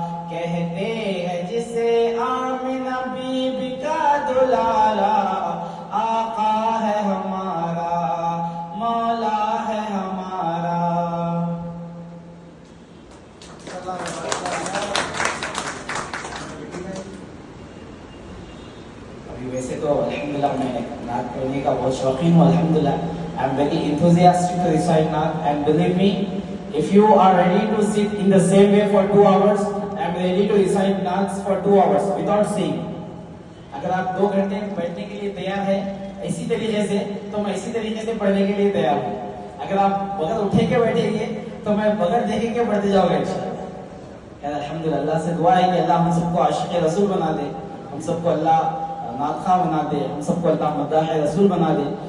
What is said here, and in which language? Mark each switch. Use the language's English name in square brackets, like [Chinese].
[Urdu] کہتے ہیں جسے آمنہ بی بی کا دلارا آقا ہے ہمارا مولا ہے ہمارا. ابھی ویسے تو الحمدللہ میں نعت پڑھنے کا بہت شوقین ہوں الحمدللہ. [English] I am very enthusiastic to recite Naat, and believe me, if you are ready to sit in the same way for 2 hours, I am ready to recite Naats for 2 hours without singing. [Urdu] اگر آپ 2 گھنٹے بیٹھنے کے لیے تیار ہیں اسی طریقے سے تو میں اسی طریقے سے پڑھنے کے لیے تیار ہوں. اگر آپ بغیر اٹھے کے بیٹھیں گے تو میں بغیر دیکھے کے پڑھتے جاؤں گا انشاءاللہ. الحمدللہ اللہ سے دعا ہے کہ اللہ ہم سب کو عاشق رسول بنا دے, ہم سب کو اللہ نعت خواہ بنا دے, ہم سب کو اللہ مداح رسول بنا دے.